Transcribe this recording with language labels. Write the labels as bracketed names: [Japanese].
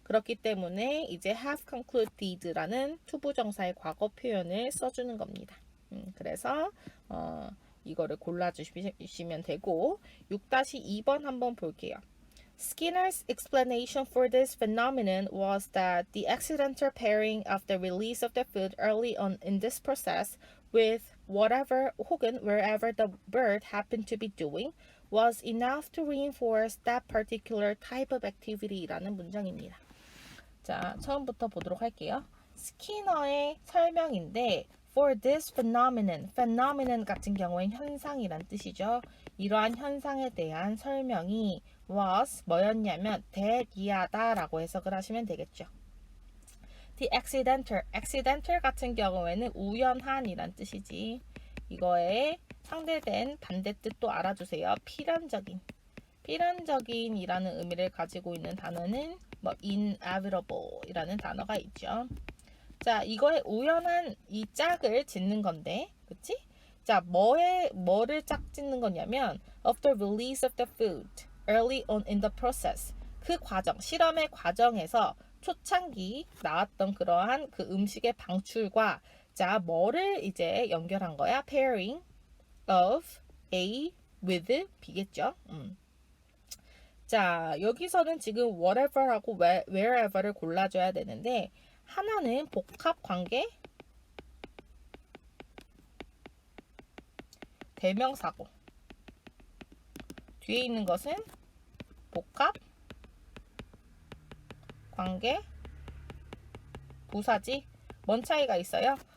[Korean] 그렇기 때문에 이제 have concluded라는 투부정사의 과거 표현을 써주는 겁니다. 그래서 이거를 골라주시면 되고 6-2번 한번 볼게요. [English] Skinner's explanation for this phenomenon was that the accidental pairing of the release of the food early on in this process with whatever 혹은 wherever the bird happened to be doing was enough to reinforce that particular type of activity [Korean] 라는 문장입니다. 자, 처음부터 보도록 할게요. 스키너의 설명인데 [English] for this phenomenon [Korean] 같은 경우엔 현상이란 뜻이죠. 이러한 현상에 대한 설명이 was 뭐였냐면 대기하다라고 해석을 하시면 되겠죠. The accidental 같은 경우에는 우연한이란 뜻이지. 이거에 상대된 반대뜻도 알아주세요. 필연적인이라는 의미를 가지고 있는 단어는 뭐 inevitable이라는 단어가 있죠. 자, 이거에 우연한 이 짝을 짓는 건데, 그치? 자, 뭐를 짝 짓는 거냐면 [English] of the release of the food early on in the process. [Korean] 그 과정, 실험의 과정에서 초창기 나왔던 그러한 그 음식의 방출과 자, 뭐를 이제 연결한 거야? [English] pairing of A with B겠죠? [Korean] 자, 여기서는 지금 whatever하고 wherever를 골라줘야 되는데 하나는 복합 관계 대명사고 뒤에 있는 것은 복합 관계 부사지. 뭔 차이가 있어요?